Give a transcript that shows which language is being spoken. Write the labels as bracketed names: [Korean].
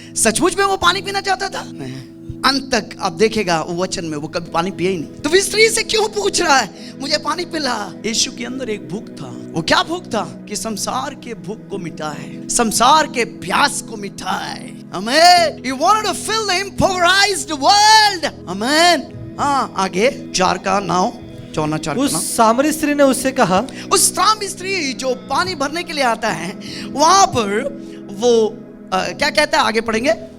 [Hindi] सचमुच में वो पानी पीना चाहता था? नहीं। अंत तक आप देखेगा वो वचन में वो कभी पानी पिया ही नहीं। तो फिर स्त्री से क्यों पूछ रहा है मुझे पानी पिला? यीशु के अंदर एक भूख था। वो क्या भूख था? कि संसार के भूख को मिटाए, संसार के प्यास को मिटाए। आमेन। [English] He wanted to fill the impoverished world. [Hindi] आमेन। हाँ, आगे 4 का 9, 4 उस सामरी स्त्री ने उससे कहा, उस सामरी स्त्री जो पानी भरने के लिए आता है, वहां पर वो क्या कहता है? आगे पढ़ेंगे।